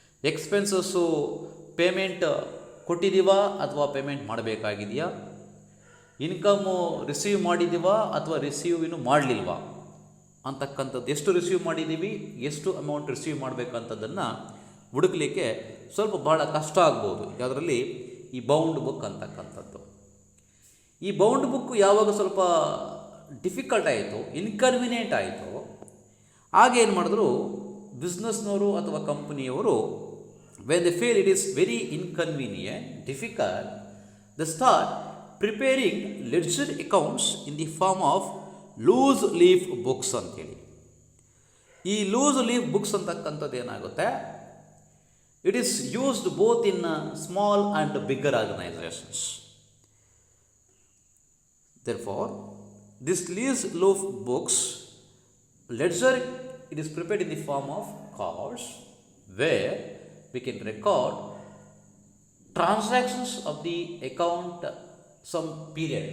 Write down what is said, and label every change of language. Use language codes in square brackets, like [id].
[kn] Expenses payment ಕೊಟ್ಟಿದ್ದೀವಾ ಅಥವಾ payment ಮಾಡಬೇಕಾಗಿದೆಯಾ, income receive ಮಾಡಿದ್ದೀವಾ ಅಥವಾ receive ಇನ್ನೂ ಮಾಡಲಿಲ್ವಾ ಅಂತಕ್ಕಂಥದ್ದು, ಎಷ್ಟು ರಿಸೀವ್ ಮಾಡಿದ್ದೀವಿ, ಎಷ್ಟು ಅಮೌಂಟ್ ರಿಸೀವ್ ಮಾಡಬೇಕಂಥದ್ದನ್ನು ಹುಡುಕಲಿಕ್ಕೆ ಸ್ವಲ್ಪ ಭಾಳ ಕಷ್ಟ ಆಗ್ಬೋದು ಯಾವುದರಲ್ಲಿ, ಈ ಬೌಂಡ್ ಬುಕ್ ಅಂತಕ್ಕಂಥದ್ದು. ಈ ಬೌಂಡ್ ಬುಕ್ ಯಾವಾಗ ಸ್ವಲ್ಪ ಡಿಫಿಕಲ್ಟ್ ಆಯಿತು, ಇನ್ಕನ್ವೀನಿಯೆಂಟ್ ಆಯಿತು, ಆಗೇನು ಮಾಡಿದ್ರು ಬಿಸ್ನೆಸ್ನವರು ಅಥವಾ ಕಂಪನಿಯವರು, [en] when they feel it is very inconvenient, difficult, they start preparing ledger accounts in the form of loose leaf books [kn] ಅಂತೇಳಿ. ಈ ಲೂಸ್ ಲೀಫ್ ಬುಕ್ಸ್ ಅಂತಕ್ಕಂಥದ್ದು ಏನಾಗುತ್ತೆ, [en] It is used both in small and bigger organisations. Therefore, this loose leaf books ledger it is prepared in the form of cards where we can record transactions of the account some period.